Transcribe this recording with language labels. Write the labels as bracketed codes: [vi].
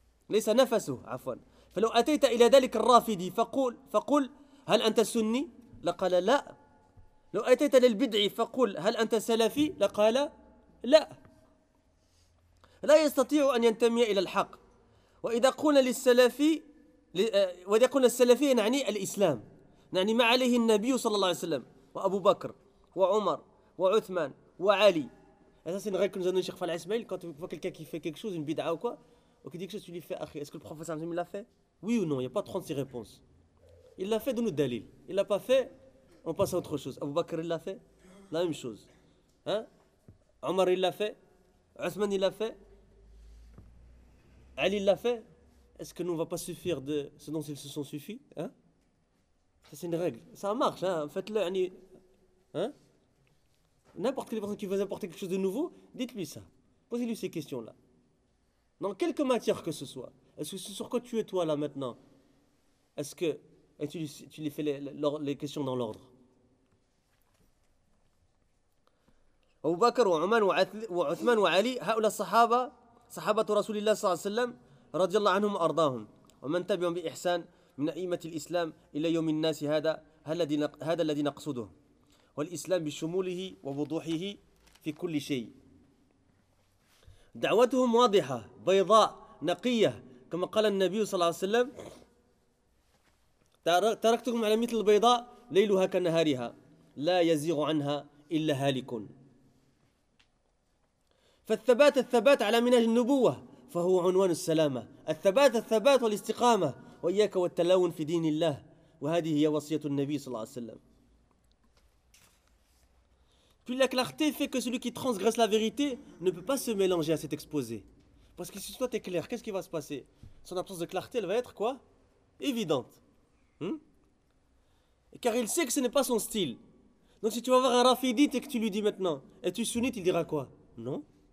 [ar] ليس نفسه عفوا فلو أتيت إلى ذلك الرافدي فقل هل أنت سني؟ لقال لا لو أتيت للبدعي فقل هل أنت سلفي؟ لقال لا لا يستطيع أن ينتمي إلى الحق وإذا قلنا للسلفي وإذا قلنا السلفي نعني الإسلام نعني ما عليه النبي صلى الله عليه وسلم وأبو بكر وعمر وعثمان وعلي. [fr] Et ça, c'est une règle que nous a donné Cheikh Fall Ismail. Quand tu vois quelqu'un qui fait quelque chose, une bid'a ou quoi, ou qui dit quelque chose, tu lui fais, est-ce que le professeur Azim l'a fait? Oui ou non? Il n'y a pas 36 réponses. Il l'a fait, donne-nous Dalil. Il ne l'a pas fait, on passe à autre chose. Abu Bakr, il l'a fait, la même chose. Hein? Omar, il l'a fait. Othman, il l'a fait. Ali, il l'a fait. Est-ce que nous, on ne va pas suffire de ce dont ils se sont suffis? Hein? Ça, c'est une règle. Ça marche, hein? Faites-le. Hein? N'importe quelle personne qui veut apporter quelque chose de nouveau, dites-lui ça. Posez-lui ces questions-là. Dans quelque matière que ce soit, est-ce que c'est sur quoi tu es toi là maintenant? Est-ce que tu lui fais les questions dans l'ordre? [ar] Abu Bakr, Oman, Othman, Ali, هؤلاء الصحابة, صحابة رسول الله صلى الله عليه وسلم, رضي الله عنهم أرضاهم, ومن تبعهم بإحسان من أئمة الإسلام إلى يوم الناس هذا الذي نقصده. والإسلام بشموله ووضوحه في كل شيء دعوتهم واضحة بيضاء نقية كما قال النبي صلى الله عليه وسلم تركتكم على مثل البيضاء ليلها كنهارها لا يزيغ عنها إلا هالك فالثبات الثبات على منهج النبوة فهو عنوان السلامة الثبات الثبات والاستقامة وإياك والتلون في دين الله وهذه هي وصية النبي صلى الله عليه وسلم. [fr] Puis la clarté fait que celui qui transgresse la vérité ne peut pas se mélanger à cet exposé. Parce que si toi t'es clair, qu'est-ce qui va se passer? Son absence de clarté, elle va être quoi? Évidente. Et car il sait que ce n'est pas son style. Donc si tu vas voir un rafidite et que tu lui dis maintenant, es-tu sunnite, il dira quoi? Non.